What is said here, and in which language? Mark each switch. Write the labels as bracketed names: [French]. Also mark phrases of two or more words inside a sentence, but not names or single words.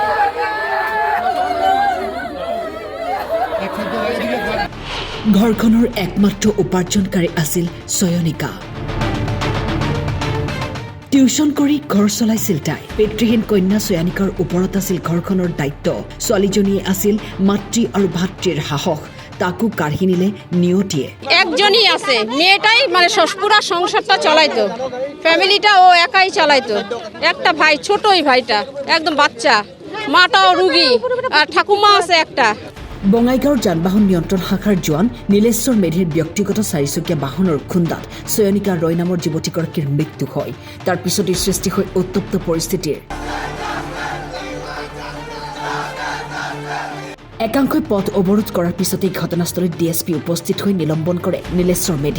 [Assamese] ঘৰখনৰ একমাত্ৰ উপাৰ্জনকাৰী আছিল চয়নিকা। টিউচন কৰি ঘৰ চলাইছিল তাই। পিতৃহীন কন্যা চয়ানিকাৰ ওপৰত আছিল ঘৰখনৰ দায়িত্ব। ছোৱালীজনীয়ে আছিল মাতৃ আৰু ভাতৃৰ সাহস। তাকো কাঢ়ি নিলে নিয়তিয়ে। [Bangla] একজনই আছে, মেয়েটাই মানে পুরা সংসারটা চালাইতো, ফ্যামিলিটা ও একাই চালাইতো। একটা ভাই, ছোটই ভাইটা, একদম বাচ্চা, মাটাও রুগী, আর ঠাকুমা আছে একটা। [Assamese] বঙাইগাঁৱৰ যান-বাহন নিয়ন্ত্ৰণ শাখাৰ জোৱান নীলেশ্বৰ মেধিৰ ব্যক্তিগত চাৰিচকীয়া বাহনৰ খুন্দাত চয়নিকা ৰয় নামৰ যুৱতীগৰাকীৰ মৃত্যু হয়। তাৰ পিছতেই সৃষ্টি হয় উত্তপ্ত পৰিস্থিতিৰ। একাংশই পথ অৱৰোধ কৰাৰ পিছতেই ঘটনাস্থলীত ডিএছপি উপস্থিত হৈ নিলম্বন কৰে নীলেশ্বৰ মেধি।